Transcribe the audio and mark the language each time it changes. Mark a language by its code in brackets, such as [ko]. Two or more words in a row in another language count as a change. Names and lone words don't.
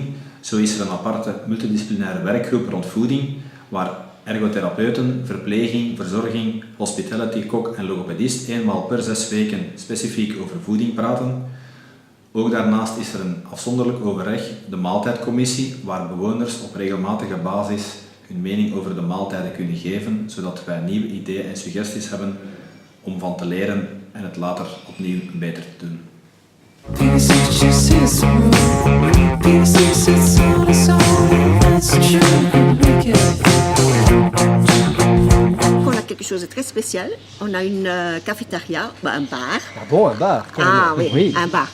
[nl] Zo is er een aparte multidisciplinaire werkgroep rond voeding, waar ergotherapeuten, verpleging, verzorging, hospitality, kok en logopedist eenmaal per 6 weken specifiek over voeding praten. Ook daarnaast is er een afzonderlijk overleg, de maaltijdcommissie, waar bewoners op regelmatige basis hun mening over de maaltijden kunnen geven, zodat wij nieuwe ideeën en suggesties hebben om van te leren en het later opnieuw beter te doen. [fr] On a quelque chose de très spécial. On a une cafétéria, un bar. Ah bon, un bar? Ah oui, un bar.